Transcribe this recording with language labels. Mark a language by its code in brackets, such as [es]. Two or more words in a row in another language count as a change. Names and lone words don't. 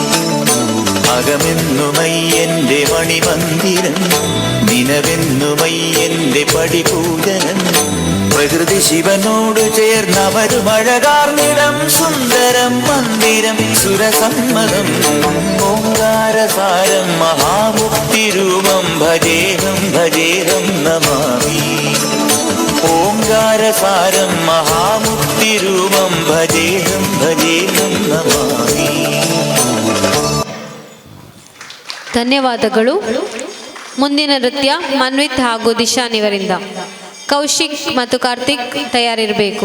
[ml] അകമെന്നുമയ്യന്റെ മണിമന്ദിരം നിനവെന്നുമയ്യന്റെ പടിപൂജനം പ്രകൃതി ശിവനോട് ചേർന്നവരുമഴകാർന്നിടം സുന്ദരം മന്ദിരം സുരസമ്മതം ഓംകാരസാരം മഹാമുക്തിരൂപം ഭജേഹം ഭജേഹം നമാമി ഓം സംസാര സാരം മഹാമുക്തിരൂപം ഭജേഹം ഭജേഹം നമാമി. [kn] ಧನ್ಯವಾದಗಳು. ಮುಂದಿನ ನೃತ್ಯ ಮನ್ವಿತ್ ಹಾಗೂ ದಿಶಾನಿವರಿಂದ. ಕೌಶಿಕ್ ಮತ್ತು ಕಾರ್ತಿಕ್ ತಯಾರಿರಬೇಕು.